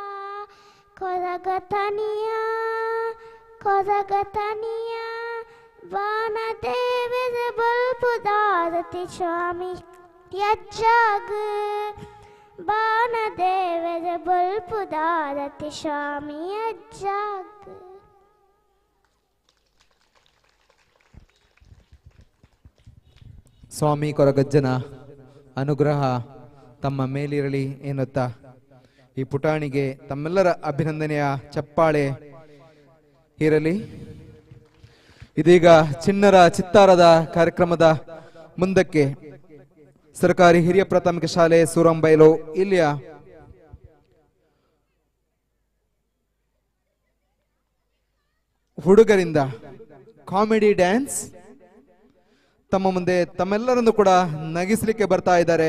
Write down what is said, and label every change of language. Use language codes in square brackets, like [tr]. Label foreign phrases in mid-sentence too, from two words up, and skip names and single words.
[tcy] ಕೊದಗತನಿಯ ಬಾಣದೇವದ ಬಲ್ಪುದಾರತಿ ಸ್ವಾಮಿ ಯಜ್ಜಾಗ ಬಾಣದೇವದ ಬಲ್ಪುದಾರತಿ ಸ್ವಾಮಿ ಯಜ್ಜಾಗ. [kn] ಸ್ವಾಮಿ ಕೊರಗಜ್ಜನ ಅನುಗ್ರಹ ತಮ್ಮ ಮೇಲಿರಲಿ ಎನ್ನುತ್ತಾ ಈ ಪುಟಾಣಿಗೆ ತಮ್ಮೆಲ್ಲರ ಅಭಿನಂದನೆಯ ಚಪ್ಪಾಳೆ ಇರಲಿ. ಇದೀಗ ಚಿಣ್ಣರ ಚಿತ್ತಾರದ ಕಾರ್ಯಕ್ರಮದ ಮುಂದಕ್ಕೆ ಸರ್ಕಾರಿ ಹಿರಿಯ ಪ್ರಾಥಮಿಕ ಶಾಲೆ ಸೂರಂಬೈಲು ಇಲ್ಲಿಯ ಹುಡುಗರಿಂದ ಕಾಮಿಡಿ ಡ್ಯಾನ್ಸ್ ತಮ್ಮ ಮುಂದೆ ತಮ್ಮೆಲ್ಲರನ್ನು ಕೂಡ ನಗಿಸಲಿಕ್ಕೆ ಬರ್ತಾ ಇದ್ದಾರೆ.